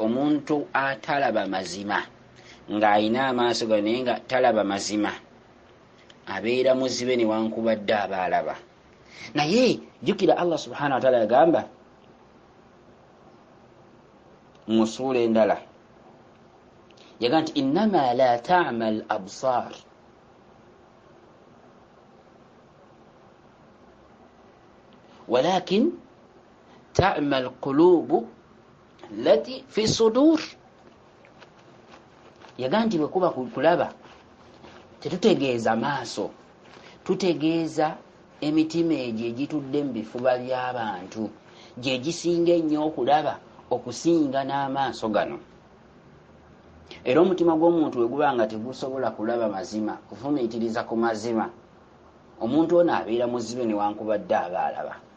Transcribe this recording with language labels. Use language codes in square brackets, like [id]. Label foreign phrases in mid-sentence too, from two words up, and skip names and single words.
[lg] Omuntu atalaba mazima ng'ayina amaaso ga naye nga talaba mazima abeera muzibe newankubadde aba alaba. Naye jjukira Allah [ar] سبحانه وتعالى [lg] yagamba mu ssuula endala, yagamba nti [ar] إنما لا تعمى الأبصار ولكن تعمى القلوب التي في الصدور. [lg] Yagamba nti bwe kuba kulaba tetutegeeza maaso, tutegeeza emitima egyo egitudde mu bifuba by'abantu, gye gisinga ennyo okulaba okusinga n'amaaso gano. Era omutima gw'omuntu bwe guba nga tegusobola kulaba mazima, kufumiitiriza ku mazima, omuntu ono abeera muzibe newankubadde aba alaba.